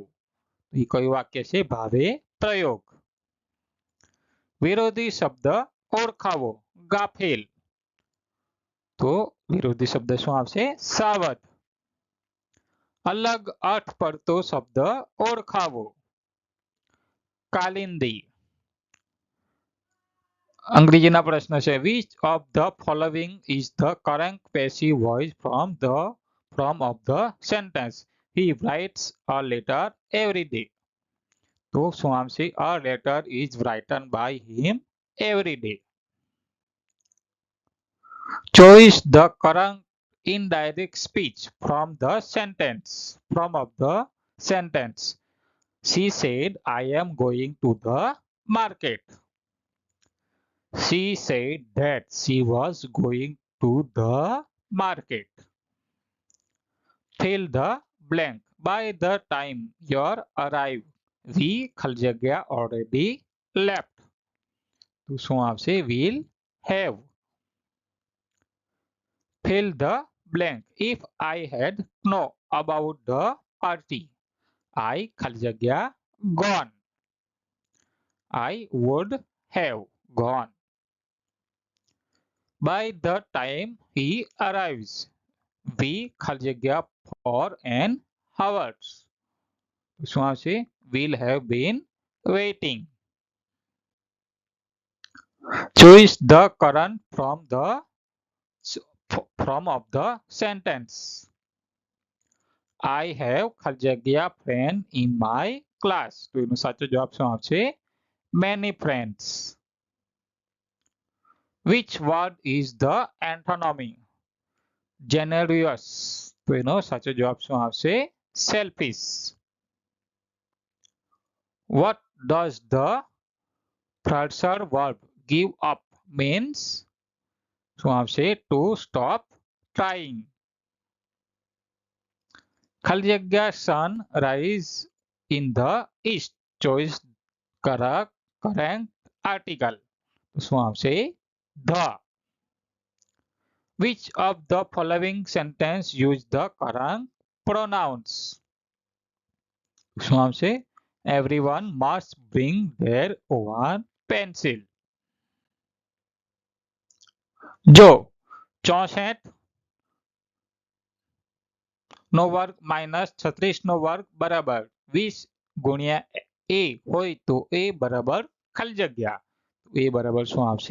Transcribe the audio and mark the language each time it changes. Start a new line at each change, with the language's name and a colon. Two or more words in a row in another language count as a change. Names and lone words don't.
Gujarati: એ કયું વાક્ય છે? ભાવે પ્રયોગ. વિરોધી શબ્દ ઓળખાવો. ગાફેલ. તો વિરોધી શબ્દ શું આવશે? સાવધ. અલગ અર્થ પડતો શબ્દ ઓળખાવો. કાલિંદી. અંગ્રેજીના પ્રશ્ન છે
English: which of the following is the correct passive voice from of the sentence he writes a letter every day.
Gujarati: તો શું આવશે?
English: a letter is written by him every day. Choose the correct indirect speech from the sentence. From of the sentence. She said, I am going to the market. She said that she was going to the market. Fill the blank. By the time you arrive, we
Gujarati: ખાલી જગ્યા
English: already left.
Gujarati: તો શું આવશે?
English: will have. Fill the blank. If I had known about the party, I
Gujarati: ખાલી જગ્યા
English: gone. I would have gone. By the time he arrives, we
Gujarati: ખાલી જગ્યા
English: for an hours.
Gujarati: શું આવશે?
English: will have been waiting. Choose the current from of the sentence. I have
Gujarati: ખાલી જગ્યા
English: friend in my class.
Gujarati: તો એનો સાચો જવાબ શું આવશે?
English: Many friends. Which word is the antonymy? Generous.
Gujarati: તો એનો સાચો જવાબ શું આવશે?
English: Selfish. What does the phrasal verb give up means?
Gujarati: શું આવશે?
English: To stop trying.
Gujarati: ખાલી જગ્યા
English: sun rise in the east. Choice correct article.
Gujarati: શું આવશે?
English: The. Which of the following sentence use the correct pronouns?
Gujarati: શું આવશે?
English: Everyone must bring their own pencil.
Gujarati: જો 64 નો વર્ગ માઇનસ 36 નો વર્ગ બરાબર 20 ગુણ્યા a હોય તો a બરાબર ખાલી જગ્યા a બરાબર શું આવશે?